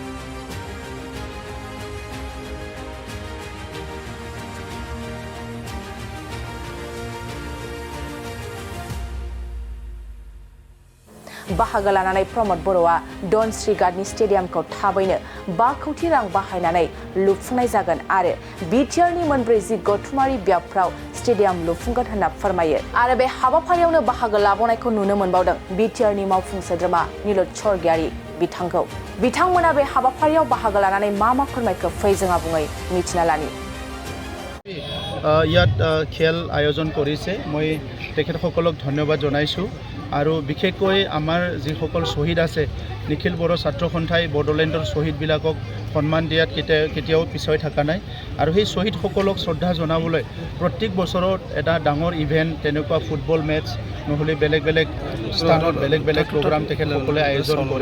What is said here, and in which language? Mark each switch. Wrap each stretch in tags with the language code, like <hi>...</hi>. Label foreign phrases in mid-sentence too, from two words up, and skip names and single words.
<brx>बाहागो लानानै प्रमद बर'आ धनश्री गार्डनि स्टेडियामखौ थाबैनो 5 कोटी रां बाहायनानै लुफुंनाय जागोन आरो बिटिआरनि मोनब्रै गौथुमारि बियाबफ्राव स्टेडियाम लुफुंगोन होनना फोरमायो। आरो बे हाबाफारियावनो बाहागो लाबावनायखौ नुनो मोनबावदों बिटिआरनि मावफुं सोद्रोमा नीलद स्वर्गियारि बिथांखौ। बिथांमोना बे हाबाफारियाव बाहागो लानानै मा फोरमायखो फै जों आबुङै मिथिना लानि।</brx> <as>ইয়াত খেল আয়োজন কৰিছে মই তেখেতসকলক ধন্যবাদ জনাইছোঁ আৰু বিশেষকৈ আমাৰ যিসকল শ্বহীদ আছে নিখিল বড়ো ছাত্ৰ সন্থাই বড়োলেণ্ডৰ শ্বহীদবিলাকক সন্মান দিয়াত কেতিয়াও পিছুৱাই থকা নাই আৰু সেই শ্বহীদসকলক শ্ৰদ্ধা জনাবলৈ প্ৰত্যেক বছৰত এটা ডাঙৰ ইভেণ্ট তেনেকুৱা</as> <en>football match</en> <as>নহ'লে বেলেগ বেলেগ স্থানত বেলেগ বেলেগ প্ৰগ্ৰাম তেখেতসকলে আয়োজন কৰে।</as>